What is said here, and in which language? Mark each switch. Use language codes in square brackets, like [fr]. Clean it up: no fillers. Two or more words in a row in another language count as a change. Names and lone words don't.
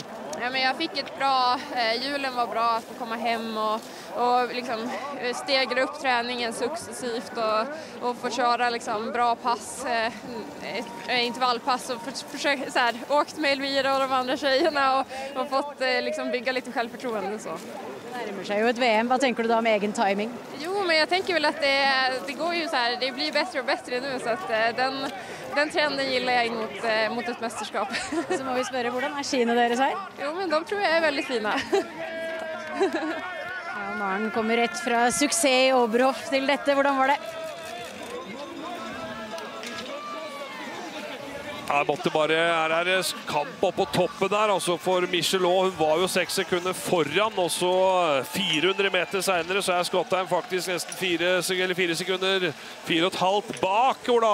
[sv] Ja, men jag fick ett bra, julen var bra att få komma hem och liksom stegra upp träningen successivt och få köra liksom bra pass, intervallpass och försöka så här, åkt med Elvira och de andra tjejerna och fått liksom bygga lite självförtroende så. Närmar sig ju ett VM. Vad tänker du då om egen timing? Jo, men jag tänker väl att det går ju så här, det blir bättre och bättre nu så att den trenden gillar jag mot ett mästerskap. [no] Så må vi spørre, hvordan er skiene deres her? [sv] Jo, men de tror jag är väldigt fina. [no] Ja, Maren kommer rett fra suksess i Oberhof til dette. Hvordan var det? Her måtte bare, her er det kamp opp på toppen der, altså for Michelot. Hun var jo 6 sekunder foran, og så 400 meter senere så er Skottheim faktisk nesten 4 sekunder, 4,5 bak, Ola.